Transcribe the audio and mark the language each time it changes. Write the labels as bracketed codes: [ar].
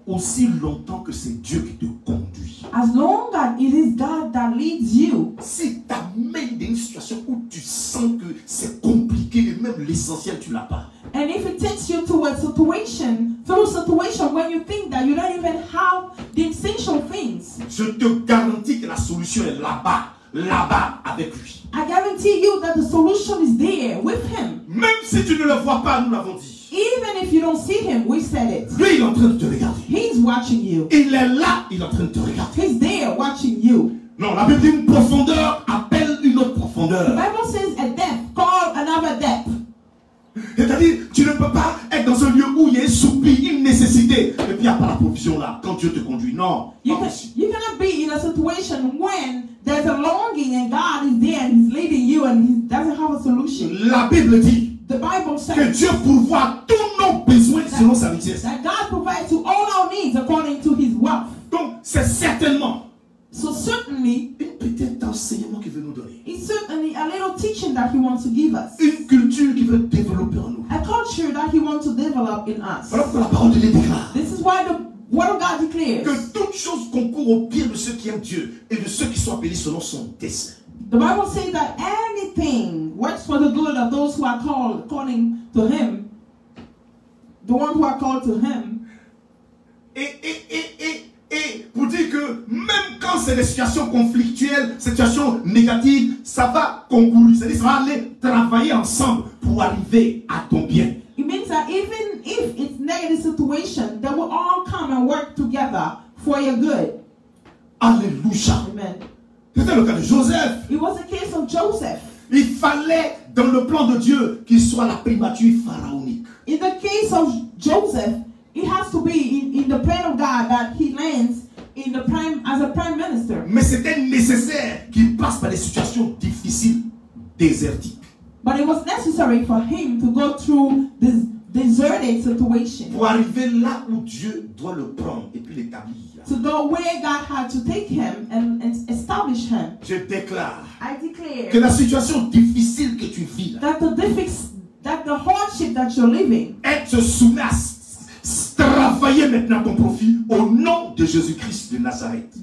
[fr] aussi longtemps que c'est Dieu qui te conduit, [en] as long as it is God that leads you, [fr] si t'amènes dans une situation où tu sens que c'est compliqué et même l'essentiel tu l'as pas, [en] and if it takes you to a situation, through a situation when you think that you don't even have the essential things, [fr] je te garantis que la solution est là-bas avec lui. [en] I guarantee you that the solution is there with him. [fr] Même si tu ne le vois pas, nous l'avons dit. [en] Even if you don't see him, we said it. [fr] Lui, il est en train de te regarder. [en] He's watching you. [fr] Il est là, il est en train de te regarder. [en] He's there watching you. [fr] Non, la Bible dit une profondeur appelle une autre [en] The [fr] profondeur. [en] Bible says a depth, call another depth. [fr] C'est-à-dire, tu ne peux pas être dans un lieu où il y a un soupir, une nécessité, et puis il n'y a pas la provision là, quand Dieu te conduit. Non, [en] You [fr] pas possible. [en] cannot be in a situation when there's a longing and God is there and He's leading you and He doesn't have a solution. [fr] La Bible dit [en] The Bible [fr] que [en] says [fr] Dieu pourvoit tous nos besoins selon sa richesse. [en] that God provides to all our needs according to His wealth. [fr] Donc, c'est certainement [en] So certainly, [fr] un petit enseignement qu'il veut nous donner. [en] it's certainly a little teaching that He wants to give us. [fr] Une culture qu'il veut développer en nous. [en] A culture that He wants to develop in us. [fr] Voilà pourquoi la parole de Dieu déclare [en] This is why the Word of God declares [fr] que toute chose concourt court au bien de ceux qui aiment Dieu et de ceux qui sont appelés selon son dessein. [en] The Bible says that anything works for the good of those who are called according to Him, the ones who are called to Him. [fr] Et pour dire que même quand c'est des situations conflictuelles, situations négatives, ça va concourir, c'est-à-dire ça va aller travailler ensemble pour arriver à ton bien. [en] It means that even if it's negative situation, they will all come and work together for your good. [fr] Alléluia. [en] Amen. [fr] C'était le cas de Joseph. [en] It was the case of Joseph. [fr] Il fallait, dans le plan de Dieu, qu'il soit la primature pharaonique. [en] In the case of Joseph, it has to be in the plan of God that he lands in the as a prime minister. [fr] Mais c'était nécessaire qu'il passe par des situations difficiles, désertiques. [en] But it was necessary for him to go through this deserted situation. [fr] Pour arriver là où Dieu doit le prendre et puis l'établir. [en] To go where God had to take him and establish him. [fr] Je déclare [en] I declare [fr] que la situation difficile que tu vis là, [en] that the hardship that you're living, [fr] elle te soumet à travailler maintenant à ton profit au nom de Jésus-Christ de Nazareth.